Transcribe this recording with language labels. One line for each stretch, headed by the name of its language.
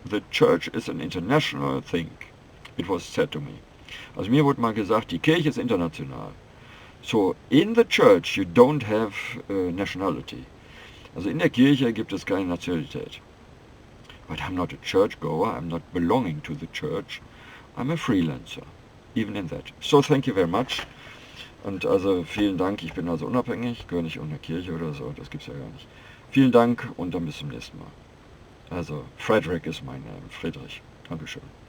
English: The church is an international thing. It was said to me.
German: Also mir wurde mal gesagt, die Kirche ist international.
English: So, in the church you don't have nationality.
German: Also in der Kirche gibt es keine Nationalität.
English: But I'm not a churchgoer, I'm not belonging to the church, I'm a freelancer, even in that. So, thank you very much.
German: Und also vielen Dank, ich bin also unabhängig, gehöre nicht unter Kirche oder so, das gibt's ja gar nicht. Vielen Dank und dann bis zum nächsten Mal. Also, Frederick ist mein Name, Friedrich. Dankeschön.